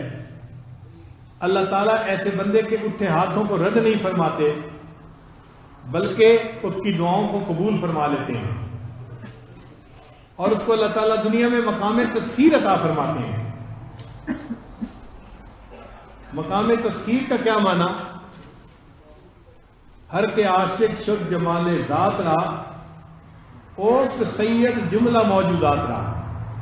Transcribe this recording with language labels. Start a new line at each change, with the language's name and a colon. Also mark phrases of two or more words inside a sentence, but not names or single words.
Urdu: اللہ تعالیٰ ایسے بندے کے اٹھے ہاتھوں کو رد نہیں فرماتے بلکہ اس کی دعاؤں کو قبول فرما لیتے ہیں اور اس کو اللہ تعالیٰ دنیا میں مقام تسخیر عطا فرماتے ہیں. مقام تسخیر کا کیا معنی؟
Persian: ہر کے عاشق شد جمال ذات را اوس سید جملہ موجودات رہا.